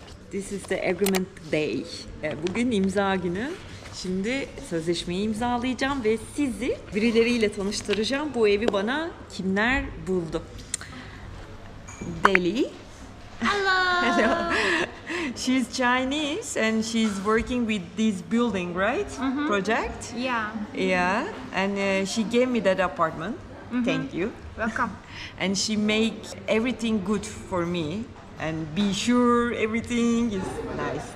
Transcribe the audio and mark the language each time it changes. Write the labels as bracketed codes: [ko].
[en] This is the agreement day. [tr] Bugün imza günü. Şimdi sözleşmeyi imzalayacağım ve sizi birileriyle tanıştıracağım. Bu evi bana kimler buldu? Deli. [en] Hello. Hello. She's Chinese and she's working with this building, right? Project. Yeah. Yeah. And she gave me that apartment. Thank you. Welcome. And she make everything good for me and be sure everything is nice.